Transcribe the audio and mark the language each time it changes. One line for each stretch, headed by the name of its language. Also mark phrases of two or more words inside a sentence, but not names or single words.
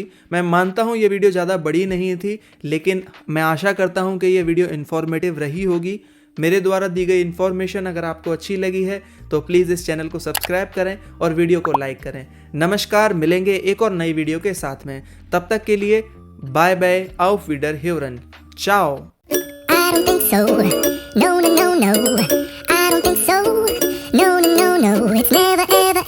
Hindi: मैं मानता हूं ये वीडियो ज़्यादा बड़ी नहीं थी, लेकिन मैं आशा करता हूं कि ये वीडियो इन्फॉर्मेटिव रही होगी। मेरे द्वारा दी गई इन्फॉर्मेशन अगर आपको अच्छी लगी है तो प्लीज़ इस चैनल को सब्सक्राइब करें और वीडियो को लाइक करें। नमस्कार, मिलेंगे एक और नई वीडियो के साथ में, तब तक के लिए
English: bye bye,
German: auf Wiederhören,
Hindi: ciao।
English: I don't think so. No, no, no, no. I don't think so. No, no, no, no. It's never